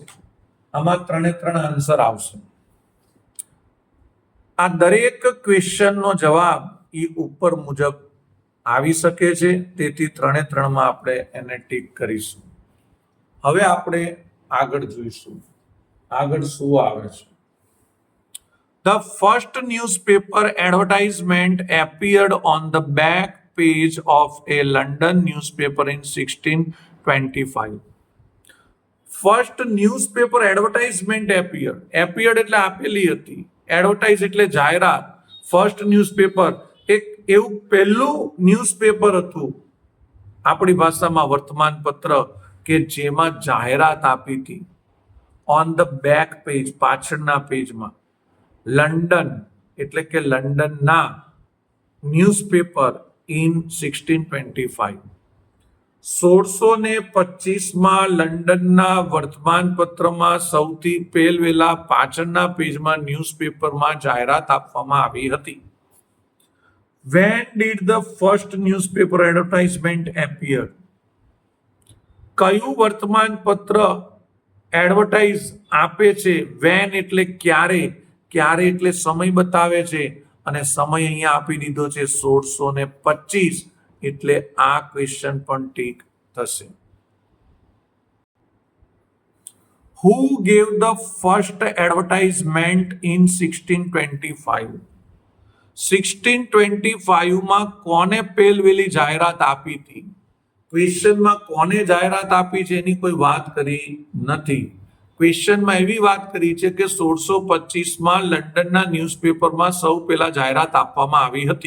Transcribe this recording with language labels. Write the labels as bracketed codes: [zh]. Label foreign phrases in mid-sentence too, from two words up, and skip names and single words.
[gu] આમાં 3 આન્સર આવશે. આ દરેક ક્વેશ્ચનનો જવાબ એ ઉપર મુજબ આવી શકે છે, તેથી 3 આપણે એને ટીક કરીશું. હવે આપણે આગળ જોઈશું આગળ શું આવે છે. [en] The first newspaper advertisement appeared on the back page of a London newspaper in 1625. First newspaper advertisement appeared [gu] એટલે આપેલી હતી, એડવર્ટાઇઝ એટલે જાહેરાત. [en] first newspaper [gu] એક એવું પહેલું ન્યૂઝપેપર હતું આપણી ભાષામાં વર્તમાનપત્ર કે જેમાં જાહેરાત આપી હતી. [en] on the back page, [gu] પાછળના પેજમાં. લંડન એટલે કે લંડનના [en] newspaper in [gu] 1625. 1625માં લંડનના વર્તમાનપત્રમાં સૌથી પહેલા પાછળના પેજમાં ન્યૂઝપેપરમાં જાહેરાત આપવામાં આવી હતી. [en] When did the first newspaper advertisement appear? [gu] કયું વર્તમાનપત્ર એડવર્ટાઇઝ આપે છે? વેન એટલે ક્યારે, ક્યારે એટલે સમય બતાવે છે, અને સમય અહીંયા આપી દીધો છે 1625, એટલે આ ક્વેશ્ચન પણ ટીક થશે. [en] Who gave the first advertisement in 1625? [gu] 1625માં કોને પહેલવેલી જાહેરાત આપી હતી? ક્વેશ્ચનમાં કોને જાહેરાત આપી છે એની કોઈ વાત કરી નથી. ક્વેશ્ચનમાં એવી વાત કરી છે કે 1625માં લંડનના ન્યૂઝપેપરમાં સૌ પહેલા જાહેરાત આપવામાં આવી હતી.